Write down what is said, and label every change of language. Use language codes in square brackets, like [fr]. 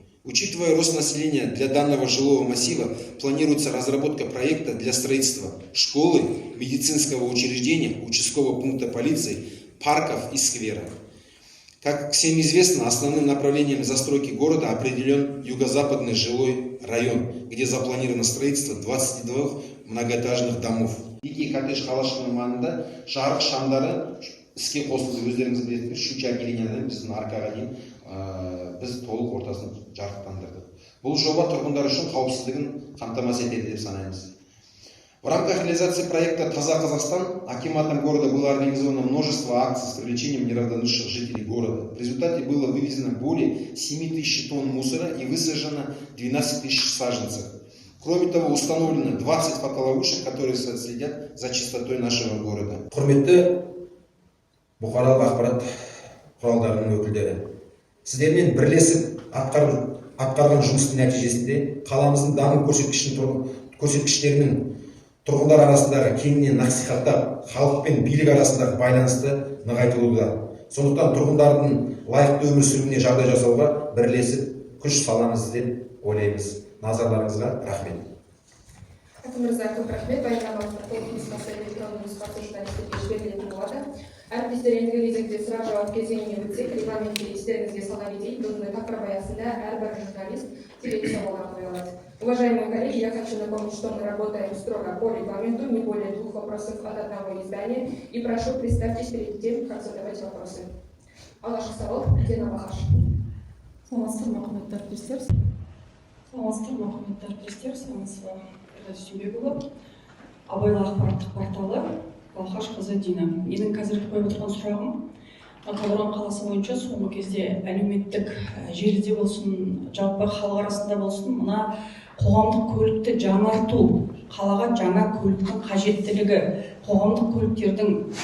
[ru] Учитывая рост населения, для данного жилого массива планируется разработка проекта для строительства школы, медицинского учреждения, участкового пункта полиции, парков и сквера. Как всем известно, основным направлением застройки города определен юго-западный жилой район, где запланировано строительство 22 многоэтажных домов. [kk] Ики коттедж қалашығының маңында жарық шамдары іске қосылды. Өздеріңіз білесіздер, Щучарка линиядан біздің арқаға дейін біз толық ортасын жарықтандырдық. Бұл жоба тұрғындар үшін қауіпсіздігін қамтамасыз етеді деп санаймыз. [ru] В рамках реализации проекта «Таза Казахстан» акиматом города было организовано множество акций с привлечением неравнодушных жителей города. В результате было вывезено более 7000 тонн мусора и высажено 12 000 саженцев. Кроме того, установлено 20 фотоловушек, которые следят за чистотой нашего города. [kk] Құрметті бұқаралық ақпарат құралдарының өкілдері, сіздермен бірлесіп атқарған жұмыстың нәтижесінде қаламыздың даму көрсеткіштерінің тұрғындар арасындағы кеңінен насихаттап, халық пен билік арасындағы байланысты нығайтылуда. Сондықтан тұрғындардың лайықты өмір сүруіне жағдай жасауға бірлесіп күш саламыз деп ойлаймыз. Назарларыңызға рахмет. Әкімімізге көп рахмет. Баяндамаңызға толық нұсқасы электронды нұсқасы журналистерге жіберілетін болады. Әріптестер, ендігі кезекте сұрақ жауап кезеңіне өтсек, регламентте естеріңізге сала кетейік, бүгінгі тақырып аясында әрбір журналист телесауалға қойылады. [ru] Уважаемые коллеги, я хочу напомнить, что мы работаем строго по регламенту, не более 2 вопросов от одного издания, и прошу, представьтесь перед тем, как задавать вопросы. [kk] Алашық сауал, Дина Бахаш. Саламатсыздар, мақұметтар әріптестер. Саламатсыздар, Сүймекұлы, Абайлы ақпараттық порталы, Балхаш қызы Дина. Менің қазіргі қойып отырған сұрағым, Талдықорған қаласы бойынша соңғы кезде әлеуметтік желіде болсын, жалпы халық арасында болсын, мына қоғамдық көлікті жаңарту, қалаға жаңа көліктің қажеттілігі, қоғамдық көліктердің